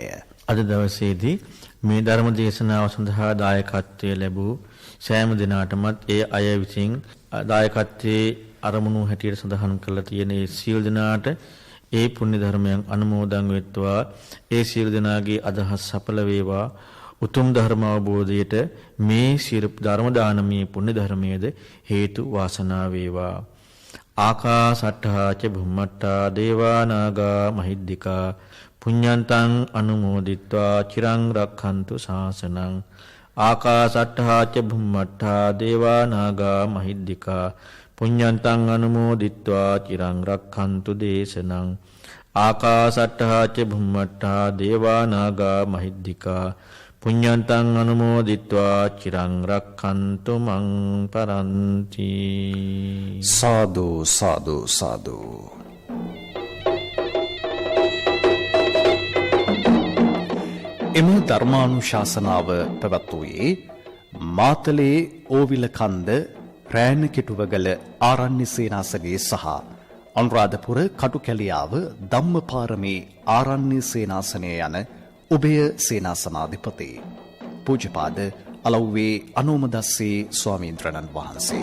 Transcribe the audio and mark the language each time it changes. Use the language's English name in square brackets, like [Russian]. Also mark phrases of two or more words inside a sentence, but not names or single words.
[Sinhala] අද දවසේදී මේ ධර්ම දේශනාව සඳහා දායකත්වයේ ලැබූ සෑම දිනාටමත් ඒ අය විසින් දායකත්වයේ අරමුණු හැටියට සඳහන් කරලා තියෙන ඒ සියලු දිනාට ඒ පුණ්‍ය ධර්මයන් අනුමෝදන් වෙත්වා. ඒ සියලු දිනාගේ අදහස් සඵල වේවා. උතුම් ධර්ම අවබෝධයට මේ සියලු ධර්ම දානමය පුණ්‍ය ධර්මයේද හේතු වාසනා වේවා. [Pali] ආකාසට්ඨා ච භුම්මට්ඨා දේවා නාග මහිද්దికා පුඤ්ඤන්තං අනුමෝදිත්වා චිරං රක්ඛන්තු ශාසනං. ආකාසට්ඨා ච භුම්මට්ඨා දේවා නාග මහිද්దికා පුඤ්ඤන්තං අනුමෝදිත්වා චිරං රක්ඛන්තු දේශනං. ආකාසට්ඨා ච භුම්මට්ඨා දේවා නාග මහිද්దికා පුඤ්ඤන්තං අනුමෝදිත්වා චිරං රක්ඛන්තු මං පරන්ති. [Sinhala] සාදු සාදු සාදු. එම ධර්මානුශාසනාව පැවැත්වුවේ මාතලේ ඕවිල කන්ද රෑන කෙටුවගල ආරණ්‍ය සේනාසනයේ සහ අනුරාධපුර කටුකැලියාව ධම්මපාරමී ආරණ්‍ය සේනාසනය යන උභය සේනාසනාධිපති පූජ්‍යපාද අලව්වේ අනෝමදස්සේ ස්වාමීන්ද්‍රයන්න් වහන්සේ.